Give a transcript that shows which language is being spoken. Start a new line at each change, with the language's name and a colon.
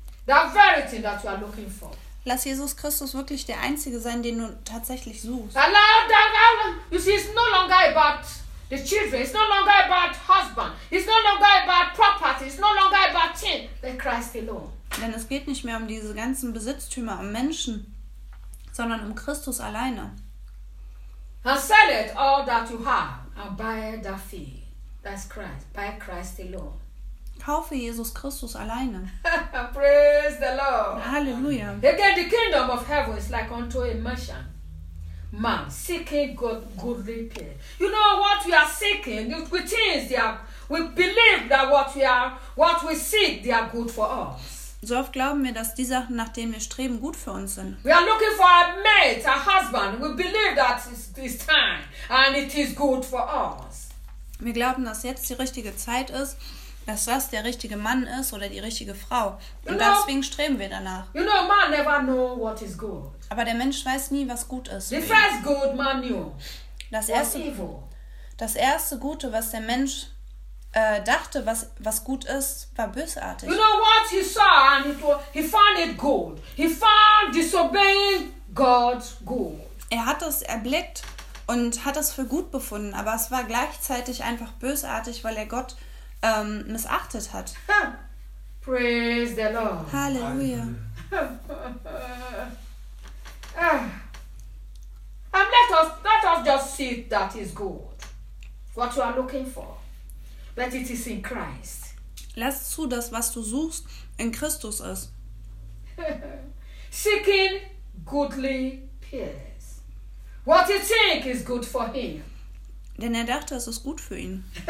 English: That very thing that you are looking for.
German: Lass Jesus Christus wirklich der Einzige sein, den du tatsächlich suchst.
English: Allow that. You see, it's no longer about the children. It's no longer about husband. It's no longer about property. It's no longer about things. But Christ alone.
German: Denn es geht nicht mehr um diese ganzen Besitztümer, um Menschen, sondern um Christus alleine.
English: And sell it all that you have and buy that field. That's Christ. Buy Christ alone.
German: Kaufe Jesus Christus alleine.
English: Praise the Lord.
German: Halleluja.
English: Again, the kingdom of heaven is like unto a merchant. Man, seeking good repair. You know what we are seeking? We believe that what we seek, they are good for us.
German: So oft glauben wir, dass die Sachen, nach denen wir streben, gut für uns sind.
English: We are looking for a mate, a husband. We believe that is this time and it is good for us.
German: Wir glauben, dass jetzt die richtige Zeit ist, dass das der richtige Mann ist oder die richtige Frau. Und deswegen streben wir danach.
English: You know, man never know what is good.
German: Aber der Mensch weiß nie, was gut ist.
English: The first good man knew.
German: Das erste Gute, was der Mensch dachte, was gut ist, war bösartig.
English: You know what he saw and it was, he found it good. He found disobeying God good.
German: Er hat es erblickt und hat es für gut befunden, aber es war gleichzeitig einfach bösartig, weil er Gott missachtet hat.
English: Huh. Praise the Lord.
German: Halleluja.
English: And let us just see that is good. What you are looking for. That it is in Christ.
German: Lass zu, dass was du suchst, in Christus ist.
English: Seeking goodly peace. What you think is good for him.
German: Denn er dachte, es ist gut für ihn.